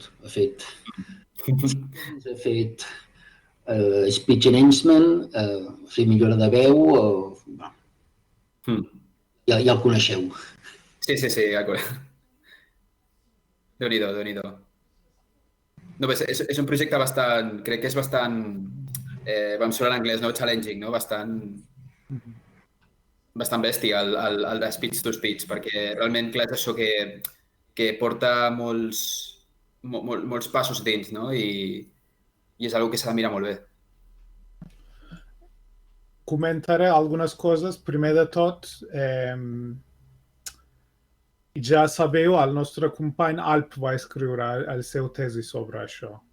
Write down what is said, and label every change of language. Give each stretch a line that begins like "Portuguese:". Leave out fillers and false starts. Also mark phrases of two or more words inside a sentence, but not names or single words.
Catalan: Ha fet
English: speech enhancement,
Catalan: millora de veu, ja el coneixeu. Sí, Déu-n'hi-do. No, és un projecte bastant, crec que és bastant, vam sonar en anglès, no? Challenging, no? Bastant bèstia el de
English: speech to speech,
Catalan: perquè realment, clar, és això que porta molts passos dins, no? I és una cosa que s'ha de mirar molt bé. Comentaré algunes coses. Primer de tot, ja sabeu, el nostre company Alp va escriure el seu tesi sobre això.